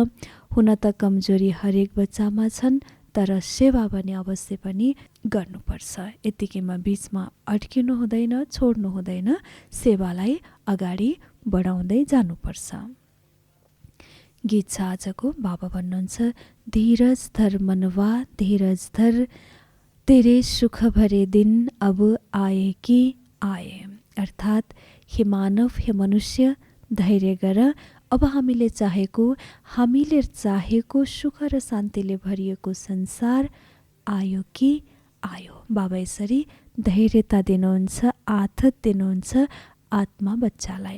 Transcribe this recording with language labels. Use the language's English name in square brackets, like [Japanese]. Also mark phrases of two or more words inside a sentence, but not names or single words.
[Nepali] हुन त कमजोरी हरेक बच्चामा छन्, तर सेवा भने अवश्य पनि गर्नुपर्छ। यतिकैमा बिचमा अड्किनु हुँदैन, छोड्नु हुँदैन, सेवालाई अगाडि बढाउँदै जानुपर्छ। गीत छ आजको। बाबा भन्नुहुन्छ, [Hindi] धीरज धर मनवा धीरज धर, तेरे सुख भरे दिन अब आए कि आए। [Nepali] अर्थात् हे मानव, हे मनुष्य, धैर्य गर। अब हामीले चाहेको सुख र शान्तिले भरिएको संसार आयो कि आयो। बाबा यसरी धैर्यता दिनुहुन्छ, आथत दिनुहुन्छ आत्मा बच्चालाई।